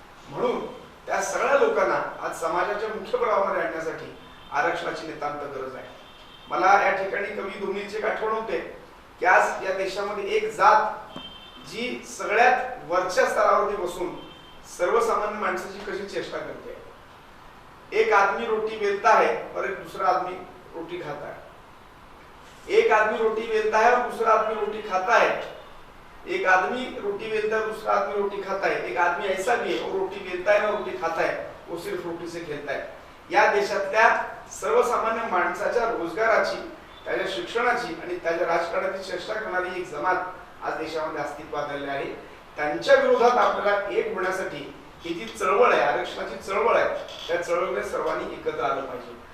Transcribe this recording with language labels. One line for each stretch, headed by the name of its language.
Marathi: म्हणून त्या सगळ्या लोकांना आज समाजाच्या मुख्य प्रवाहामध्ये आणण्यासाठी आरक्षणाची नितांत गरज आहे. मला या ठिकाणी कवी धोनीची एक आठवण होते की आज या देशामध्ये एक जात जी सगळ्यात वरच्या स्तरावरती बसून सर्वसामान्य माणसाची कशी चेष्टा करते.
Hindi: एक आदमी रोटी बेलता है और एक दूसरा आदमी रोटी खाता है. एक आदमी रोटी बेलता है और दूसरा आदमी रोटी खाता है. एक आदमी रोटी बेलता है, दूसरा आदमी रोटी खाता है. एक आदमी ऐसा भी है, वो रोटी बेलता है ना रोटी खाता है, वो सिर्फ रोटी से खेलता है.
Marathi: या देशातल्या सर्वसामान्य माणसाच्या रोजगाराची, त्याच्या शिक्षणाची आणि त्याच्या राजकारणाची चेष्टा करणारी एक जमात आज देशामध्ये अस्तित्वात आलेली आहे. त्यांच्या विरोधात आपल्याला एक होण्यासाठी ही जी चळवळ आहे, आरक्षणाची चळवळ आहे, त्या चळवळीमध्ये सर्वांनी एकत्र आलं पाहिजे.